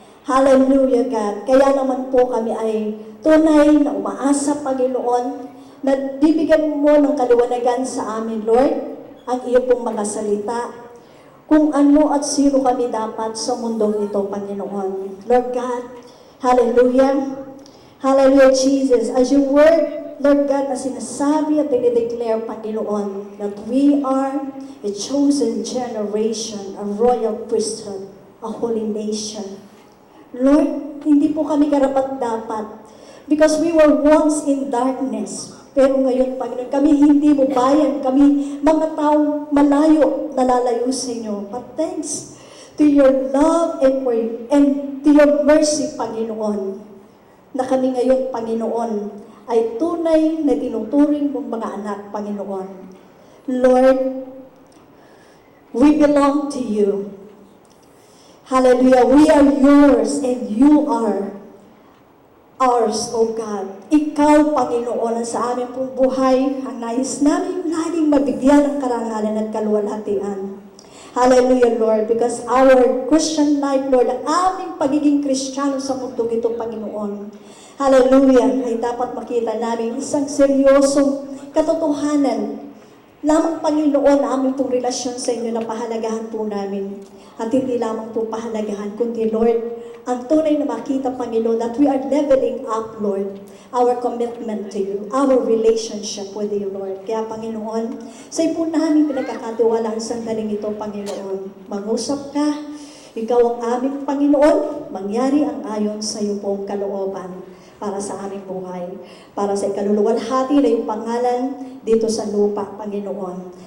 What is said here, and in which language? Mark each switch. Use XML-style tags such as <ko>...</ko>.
<tl>Hallelujah, God. Kaya naman po kami ay tunay na umaasa, Panginoon, na bibigyan mo ng kaliwanagan sa amin, Lord, ang iyo pong mga salita, kung ano at sino kami dapat sa mundong ito, Panginoon.</tl> <en>Lord God, hallelujah. Hallelujah, Jesus. As your word, Lord God,</en> <tl>na sinasabi at dinideclare,</tl> <en>Panginoon, that we are a chosen generation, a royal priesthood, a holy nation. Lord,</en> <tl>hindi po kami karapat-dapat</tl> <en>because we were once in darkness.</en> <tl>Pero ngayon, Panginoon, kami hindi mo bayan, kami mga tao malayo, nalalayo sa inyo.</tl> <en>But thanks to your love and to your mercy,</en> <tl>Panginoon, na kami ngayon, Panginoon, ay tunay na tinuturing mong mga anak, Panginoon.</tl> <en>Lord, we belong to you. Hallelujah. We are yours and you are ours, O God.</en> <tl>Ikaw, Panginoon, ang sa aming pong buhay, ang nais namin laging mabigyan ng karangalan at kaluwalhatian. Hallelujah, Lord,</tl> <en>because our Christian life,</en> <tl>Lord, ang aming pagiging Kristiyano sa mundong ito, Panginoon, hallelujah, ay dapat makita namin isang seryosong katotohanan lamang, Panginoon, ang aming pong relasyon sa inyo na pahalagahan po namin. At hindi lamang po pahalagahan, kundi,</tl> <en>Lord,</en> <tl>ang tunay na makita,</tl> <en>Panginoon, that we are leveling up, Lord, our commitment to you, our relationship with you, Lord.</en> <tl>Kaya, Panginoon, sa po namin pinagkakatiwala ang sandaling ito, Panginoon. Mangusap ka, ikaw ang aming Panginoon, mangyari ang ayon sa iyo pong kalooban para sa aming buhay, para sa ikaluluwalhati na yung pangalan dito sa lupa, Panginoon.</tl>